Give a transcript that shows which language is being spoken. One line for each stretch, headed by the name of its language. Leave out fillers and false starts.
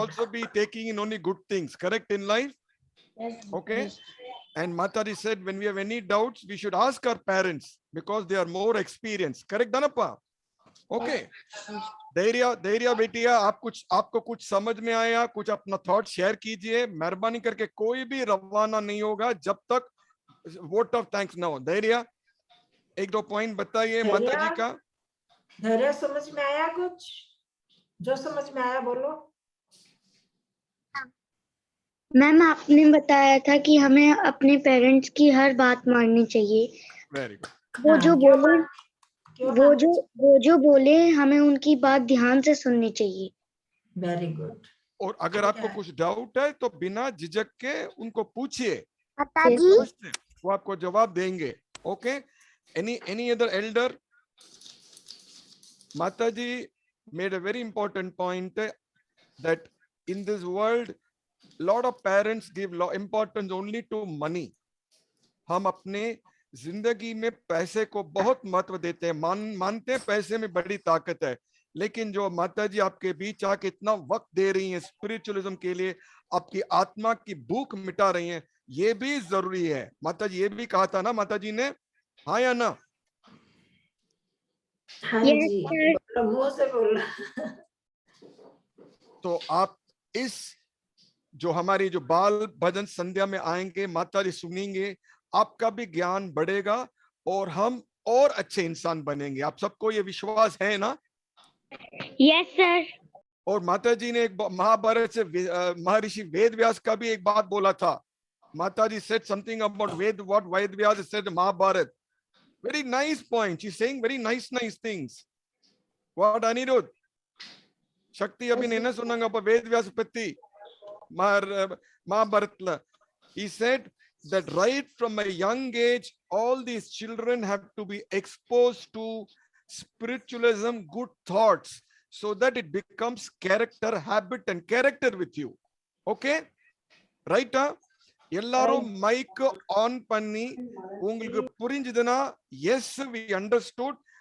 English: also be taking in only good things, correct, in life? Yes. Okay. Yes. And Mataji said when we have any doubts, we should ask our parents because they are more experienced. Correct, Danappa? Okay.
Hindi: धैर्य बेटिया, आपको कुछ समझ में आया? कुछ अपना thought share कीजिए. मेहरबानी करके कोई भी रवाना नहीं होगा जब तक वोट ऑफ थैंक्स ना हो. धैर्य 1-2 पॉइंट बताइए धैर्य? माताजी का. धैर्य समझ में आया कुछ? जो समझ में आया बोलो. मैम आपने बताया था कि हमें अपने पेरेंट्स की हर बात माननी चाहिए.
English: Very good.
Hindi: वो जो क्यों बोले क्यों वो जो बोले हमें उनकी बात ध्यान से सुननी चाहिए.
English: Very good.
Hindi: और अगर आपको कुछ डाउट है तो बिना झिझक के उनको पूछिए.
Tamil: மாதாஜி
Hindi: वो आपको जवाब देंगे. Okay.
English: Any other elder? Mataji made a very important point that in this world, lot of parents give importance only to money.
Hindi: हम अपने जिंदगी में पैसे को बहुत महत्व देते हैं, मानते हैं पैसे में बड़ी ताकत है. लेकिन जो माताजी आपके बीच आके इतना वक्त दे रही हैं स्पिरिचुअलिज्म के लिए, आपकी आत्मा की भूख मिटा रही हैं, ये भी जरूरी है. माताजी ये भी कहा था ना माताजी ने, हाँ या ना? हाँ
English: Yes,
Hindi: जी,
English: sir.
Hindi: बोलो, मुंह से बोलो. तो आप इस जो हमारी जो बाल भजन संध्या में आएंगे, माताजी सुनेंगे, आपका भी ज्ञान बढ़ेगा और हम और अच्छे इंसान बनेंगे. आप सबको ये विश्वास है ना?
English: Yes sir.
Hindi: और माताजी ने एक महाभारत से महर्षि वेद व्यास का भी एक बात बोला था.
English: माताजी said something about what Ved Vyas said Mahabharat. Very nice point. She's saying very nice things. What Anirudh?
Tamil: Shakti abhi nena sunanga pa Ved Vyas patti Mahabharatla.
English: He said that right from a young age, all these children have to be exposed to spiritualism, good thoughts, so that it becomes character, habit, and character with you. Okay? Right?
Tamil: எல்லாரும் mic on பண்ணி உங்களுக்கு புரிஞ்சதுன்னா
English: yes we understood.